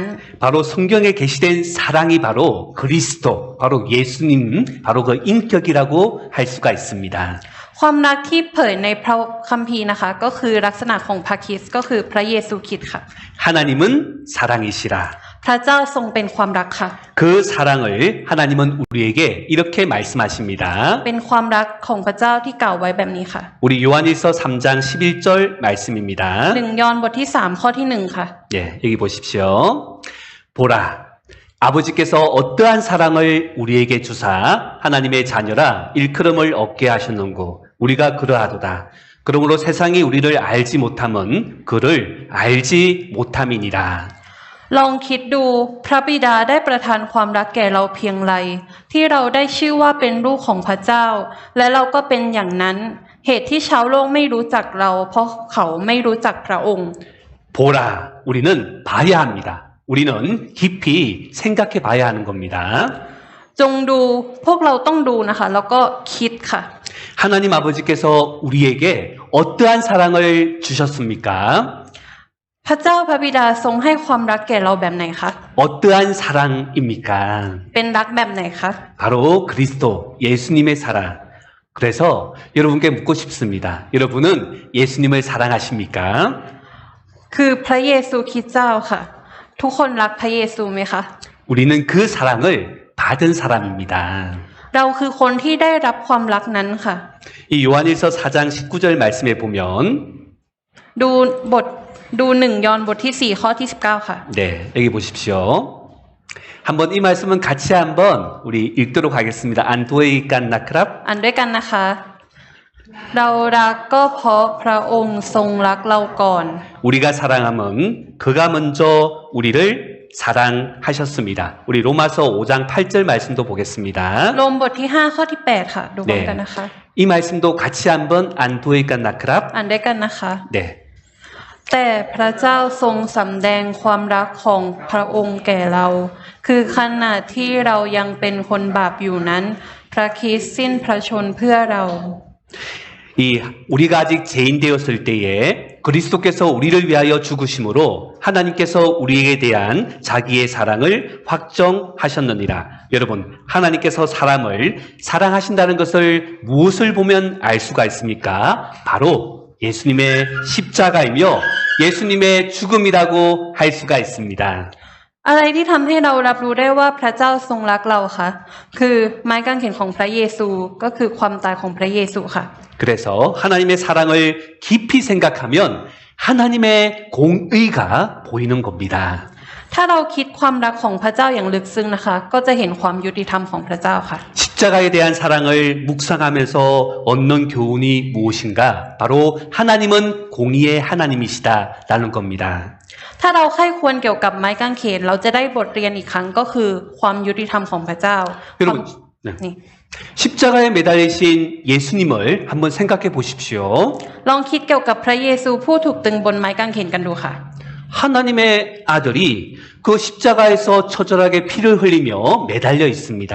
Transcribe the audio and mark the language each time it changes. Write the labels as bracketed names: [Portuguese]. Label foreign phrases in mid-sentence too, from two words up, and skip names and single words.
[Korean] 바로 성경에 계시된 사랑이 바로 그리스도, 바로 예수님, 바로 그 인격이라고 할 수가 있습니다. [Thai] ความรักที่เผยในพระคัมภีร์นะคะก็คือลักษณะของพระคริสต์ก็คือพระเยซูคริสต์ค่ะ [Korean] 하나님은 사랑이시라. [Thai] พระเจ้าทรงเป็นความรักค่ะ [Korean] 그 사랑을 하나님은 우리에게 이렇게 말씀하십니다. [Thai] เป็นความรักของพระเจ้าที่กล่าวไว้แบบนี้ค่ะ [Korean] 우리 요한일서 3장 11절 말씀입니다. [Thai] 1 ยอห์นบทที่3ข้อที่1ค่ะ [Korean] 예, 여기 보십시오. 보라, 아버지께서 어떠한 사랑을 우리에게 주사 하나님의 자녀라 일컬음을 얻게 하셨는고 우리가 그러하도다. 그러므로 세상이 우리를 알지 못함은 그를 알지 못함이니라. [Thai] ลองคิดดูพระบิดาได้ประทานความรักแก่เราเพียงไรที่เราได้ชื่อว่าเป็นลูกของพระเจ้าและเราก็เป็นอย่างนั้นเหตุที่ชาวโลกไม่รู้จักเราเพราะเขาไม่รู้จักพระองค์ [Korean] 보라, 우리는 봐야 합니다. 우리는 깊이 생각해 봐야 하는 겁니다. [Thai] จงดูพวกเราต้องดูนะคะ แล้วก็คิดค่ะ [Korean] 하나님 아버지께서 우리에게 어떠한 사랑을 주셨습니까? [Thai] พระเจ้าพระบิดาทรงให้ความรักแก่เราแบบไหนคะ [Korean] 어떠한 사랑입니까? [Thai] เป็นรักแบบไหนคะ [Korean] 바로 그리스도 예수님의 사랑. 그래서 여러분께 묻고 싶습니다. 여러분은 예수님을 사랑하십니까? [Thai] คือพระเยซูคริสต์เจ้าค่ะ ทุกคนรักพระเยซูไหมคะ [Korean] 우리는 그 사랑을 받은 사람입니다. [Thai] เราคือคนที่ได้รับความรักนั้นค่ะ [Korean] 이 요한일서 4장 19절 말씀에 보면 [Thai] ดู1 ยอห์นบทที่ 4 ข้อที่ 19 ค่ะ [Korean] 네, 여기 보십시오. 한번 이 말씀은 같이 한번 우리 읽도록 하겠습니다. [Thai] อ่านด้วยกัน นะครับ. อ่านด้วยกันนะคะ เรารักก็เพราะพระองค์ทรงรักเราก่อน [Korean] 우리가 사랑함은 그가 먼저 우리를 사랑하셨습니다. 우리 로마서 5장 8절 말씀도 보겠습니다. [Thai] โรมบทที่ 5 ข้อที่ 8 ค่ะ ดูพร้อมกันนะคะ [Korean] 이 말씀도 같이 한번 [Thai] อ่านด้วยกัน นะครับ. อ่านด้วยกันนะคะ [Korean] 네. [Thai] แต่พระเจ้าทรงสำแดงความรักของพระองค์แก่เรา คือขณะที่เรายังเป็นคนบาปอยู่นั้น พระคริสต์สิ้นพระชนม์เพื่อเรา [Korean] 이 우리가 아직 죄인 되었을 때에 그리스도께서 우리를 위하여 죽으심으로 하나님께서 우리에게 대한 자기의 사랑을 확정하셨느니라. 여러분, 하나님께서 사람을 사랑하신다는 것을 무엇을 보면 알 수가 있습니까? 바로 예수님의 십자가이며 예수님의 죽음이라고 할 수가 있습니다. [Thai] อะไรที่ทำให้เรารับรู้ได้ว่าพระเจ้าทรงรักเราคะคือไม้กางเขนของพระเยซูก็คือความตายของพระเยซูค่ะ [Korean] 그래서 하나님의 사랑을 깊이 생각하면 하나님의 공의가 보이는 겁니다. [Thai] ถ้าเราคิดความรักของพระเจ้าอย่างลึกซึ้งนะคะ ก็จะเห็นความยุติธรรมของพระเจ้าค่ะ [Korean] 십자가에 대한 사랑을 묵상하면서 얻는 교훈이 무엇인가? 바로 하나님은 공의의 하나님이시다라는 겁니다. [Thai] ถ้าเราใคร่ควรเกี่ยวกับไม้กางเขนเราจะได้บทเรียนอีกครั้งก็คือความยุติธรรมของพระเจ้า [Korean] 여러분, 네. [Thai] นี่ [Korean] 십자가에 매달리신 예수님을 한번 생각해 보십시오. [Thai] ลองคิดเกี่ยวกับพระเยซูผู้ถูกตึงบนไม้กางเขนกันดูค่ะ [Korean] 하나님의 아들이 그 십자가에서 처절하게 피를 흘리며 매달려 있습니다.